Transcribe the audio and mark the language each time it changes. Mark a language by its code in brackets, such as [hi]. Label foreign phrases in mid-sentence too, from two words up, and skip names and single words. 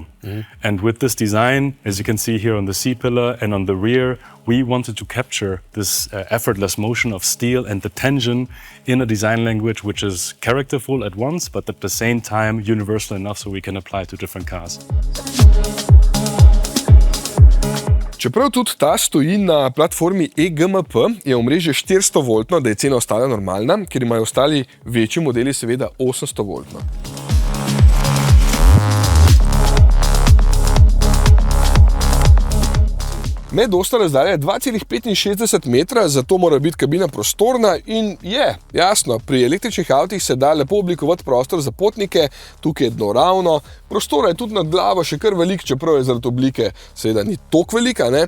[en] And with this design, as you can see here on the C-pillar and on the rear, we wanted to capture this effortless motion of steel and the tension in a design language which is characterful at once, but at the same time universal enough so we can apply to different cars. [sl] Čeprav tudi ta stoji na platformi eGMP, je omrežje 400-voltno, da je cena ostala normalna, ker imajo ostali večji modeli seveda 800-voltno. Med osta razdalja je 2,65 metra, zato mora biti kabina prostorna in je, jasno, pri električnih avtih se da lepo oblikovati prostor za potnike, tukaj je dno ravno, prostora je tudi nad glavo še kar velik, čeprav je zaradi oblike seveda ni toliko velika, ne?